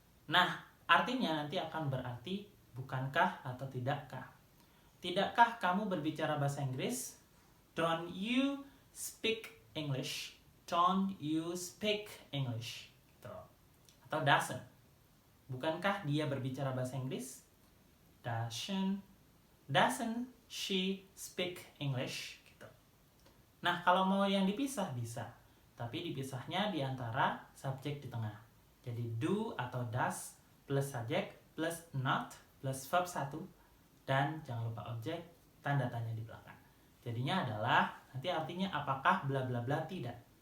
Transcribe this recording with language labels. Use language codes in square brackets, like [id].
[id] Nah, artinya nanti akan berarti bukankah atau tidakkah. Tidakkah kamu berbicara bahasa Inggris? [en] Don't you speak English? Don't you speak English? [id] Atau [en] doesn't. [id] Bukankah dia berbicara bahasa Inggris? [en] Doesn't she speak English? [id] Gitu. Nah, kalau mau yang dipisah bisa. Tapi dipisahnya di antara subjek di tengah. Jadi do atau does plus subjek plus not plus verb 1 dan jangan lupa objek tanda tanya di belakang. Jadinya adalah nanti artinya apakah bla bla bla tidak.